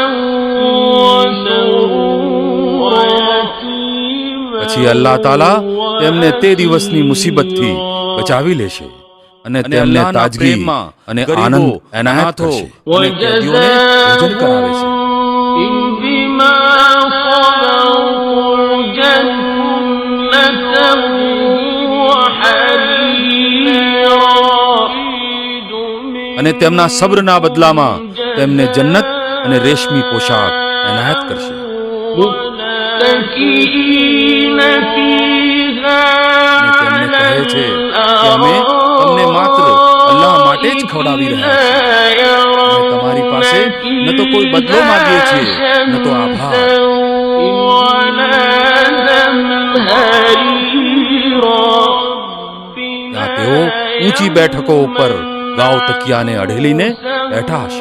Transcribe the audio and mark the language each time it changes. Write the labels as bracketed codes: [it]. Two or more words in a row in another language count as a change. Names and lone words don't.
[gu] પછી અલ્લાહ તાલા તેમને તે દિવસની મુસીબતથી બચાવી લેશે અને તેમને તાજગી અને આનંદ એનાયત કરશે અને કેદીઓને ભોજન કરાવે છે. [ar] بما صبروا جنة وحريرا [gu] અને તેમના સબ્રના બદલામાં તેમને જન્નત અને રેશમી પોશાક એનાયત કરશે. [ar] متكئين فيها [gu] અને તેમને કહે છે કે અમે તમને માત્ર અલ્લાહ માટે જ ખવડાવી રહ્યા છીએ અને તમારી પાસે ન તો કોઈ બદલો માંગીએ છીએ ન તો આભાર. ત્યાં તેઓ ઊંચી બેઠકો ઉપર ગાવ તકિયાને અઢેલીને બેઠા હશે.